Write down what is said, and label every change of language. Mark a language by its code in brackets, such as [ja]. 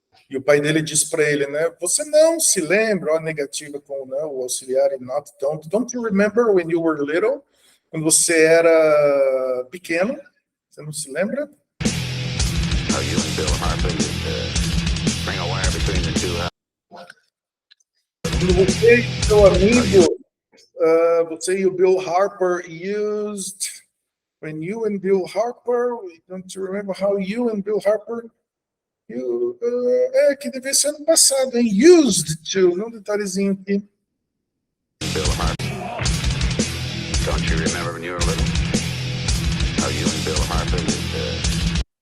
[pt] E o pai dele diz para ele, né? Você não se lembra, ó, negativa com, né, o auxiliar e not [en] don't you remember when you were little? [pt] Quando você era pequeno, você não se lembra? [en] How you and Bill Harper used to bring a wire between the two houses. [pt] Quando você e seu amigo, você e o Bill Harper used, [en] when you and Bill Harper, [pt] don't you remember how you and Bill Harper, que devia ser ano passado, hein? Used to, não detalhezinho aqui. [en] Bill Harper. Don't you remember when you were little? How you and Bill Harper used to...